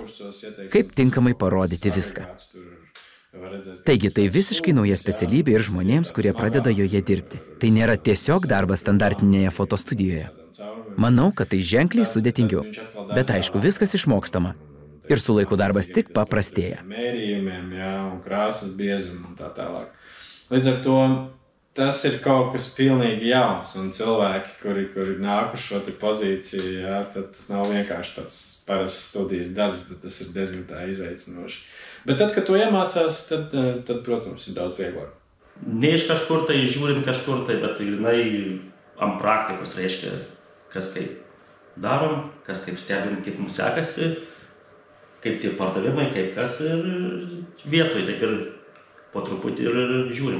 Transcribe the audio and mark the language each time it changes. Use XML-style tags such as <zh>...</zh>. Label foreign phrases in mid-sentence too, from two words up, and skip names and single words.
<lt>Kaip tinkamai parodyti viską. Taigi, tai visiškai nauja specialybė ir žmonėms, kurie pradeda joje dirbti. Tai nėra tiesiog darbas standartinėje fotostudijoje. Manau, kad tai ženkliai sudėtingiau. Bet aišku, viskas išmokstama. Ir su laiku darbas tik paprastėja.</lt> <lv>Mērījumiem, jā, un krāsas biezumu un tā tālāk. Līdz ar to tas ir kaut kas pilnīgi jauns, un cilvēki, kuri nākuši šo te pozīciju, jā, tad tas nav vienkārši tāds parasts studijas darbs, bet tas ir diezgan tā izveicinoši. Bet tad, kad to iemācās, tad, protams, ir daudz vieglāk.</lv> <lt>Ne iš kažkur tai, žiūrint kažkur tai, bet grinai ant praktikos reiškia, kas kaip darom, kas kaip stebim, kaip mums sekasi, kaip tie pardavimai, kaip kas ir vietoj, taip ir po truputį ir žiūrim.</lt>